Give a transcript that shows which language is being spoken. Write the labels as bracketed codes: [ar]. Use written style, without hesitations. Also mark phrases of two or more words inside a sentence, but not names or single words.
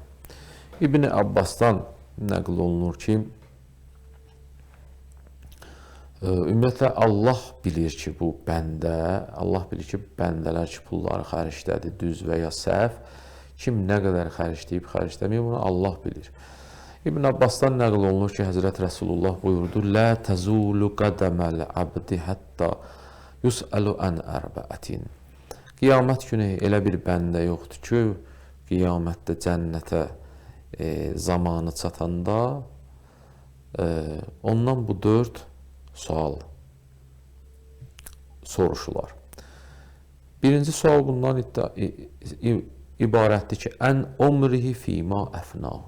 [az] İbn Abbasdan nəql olunur ki, ümumiyyətlə Allah bilir ki, bu bəndə, Allah bilir ki, bəndələr ki, pulları xərclədi, düz və ya səhv, kim nə qədər xərcləyib, xərcləməyib, bunu Allah bilir. İbn Abbasdan nəql olunur ki, Həzrət Rəsulullah buyurdu, [ar] لا تزول قدم العبد حتى يسأل عن أربعة. [az] Qiyamət günü elə bir bəndə yoxdur ki, qiyamətdə cənnətə zamanı çatanda ondan bu 4 sual soruşular. Birinci sual bundan ibarətdir ki, [ar] عن عمره فيما أفناه.